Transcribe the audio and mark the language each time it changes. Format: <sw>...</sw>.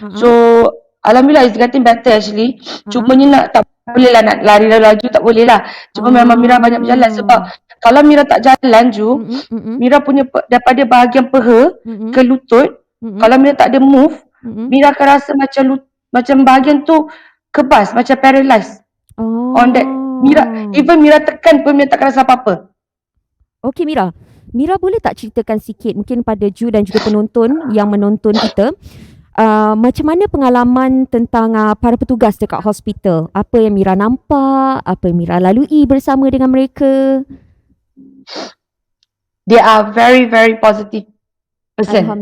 <en>So alhamdulillah it's getting better actually.</en> <ms>Cumanya tak boleh lah nak lari lagi tak boleh lah. Cuma memang Mira banyak berjalan sebab kalau Mira tak jalan Mira punya daripada bahagian peha ke lutut, kalau Mira tak ada move, Mira akan rasa macam bahagian tu kebas, macam paralyzed.</ms> <en>On that</en> <ms>Mira tekan pun Mira tak rasa apa-apa. Okey Mira boleh tak ceritakan sikit mungkin pada Ju dan juga penonton yang menonton kita, macam mana pengalaman tentang para petugas dekat hospital? Apa yang Mira nampak, apa yang Mira lalui bersama dengan mereka?</ms> <en>They are very, very positive person.</en>